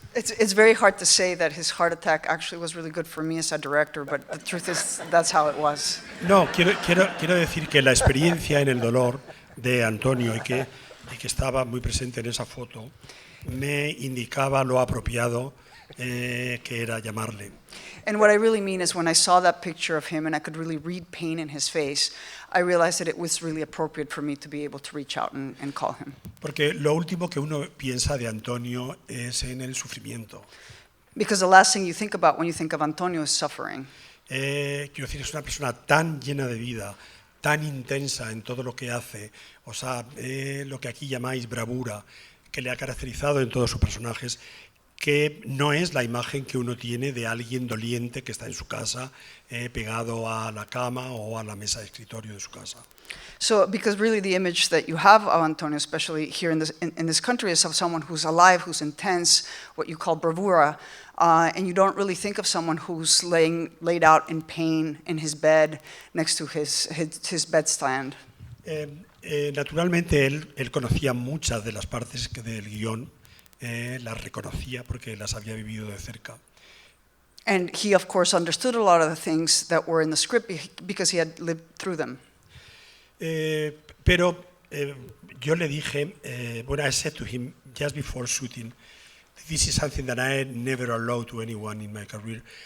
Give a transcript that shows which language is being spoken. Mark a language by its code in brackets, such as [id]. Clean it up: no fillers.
[en] It's very hard to say that his heart attack actually was really good for me as a director, but the truth is that's how it was. [es] No, quiero decir que la experiencia en el dolor de Antonio y que estaba muy presente en esa foto me indicaba lo apropiado que era llamarle. [en] And what I really mean is when I saw that picture of him and I could really read pain in his face, I realized that it was really appropriate for me to be able to reach out and call him. [es] Porque lo último que uno piensa de Antonio es en el sufrimiento. [en] Because the last thing you think about when you think of Antonio is suffering. [es] Quiero decir, es una persona tan llena de vida, tan intensa en todo lo que hace, o sea, lo que aquí llamáis bravura, que le ha caracterizado en todos sus personajes, que no es la imagen que uno tiene de alguien doliente que está en su casa, pegado a la cama o a la mesa de escritorio de su casa. [en] So, because really the image that you have of Antonio, especially here in this country, is of someone who's alive, who's intense, what you call bravura, and you don't really think of someone who's laid out in pain in his bed next to his bedstand. [es] Naturalmente él conocía muchas de las partes del guión, las reconocía porque las había vivido de cerca. [en] And he, of course, understood a lot of the things that were in the script because he had lived through them. Pero yo le dije, I said to him just before shooting, this is something that I never allowed to anyone in my career.